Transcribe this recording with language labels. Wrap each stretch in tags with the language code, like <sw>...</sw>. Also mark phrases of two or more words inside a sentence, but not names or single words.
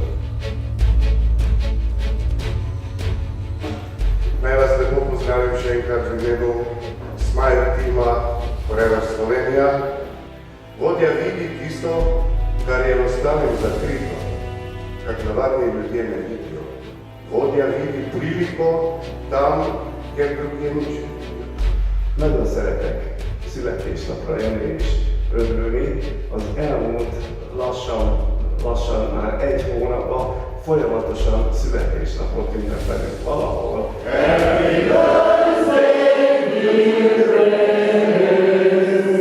<sl>Naj vas lepo pozdravim še enkrat v imenu Smile tima Forever Slovenija. Vodja vidi tisto, kar je enostavno zakrito, kar navadni ljudje ne vidijo. Vodja vidi priliko tam, kjer drugje nič ne vidiyo.</sl> <hu>Nagyon szeretek születésnapra én is örülni. Az elmúlt lassan már 1 hónapban folyamatosan születésnapot ünnepelünk valahol.</hu> <en>Happy birthday, dear friends!</en>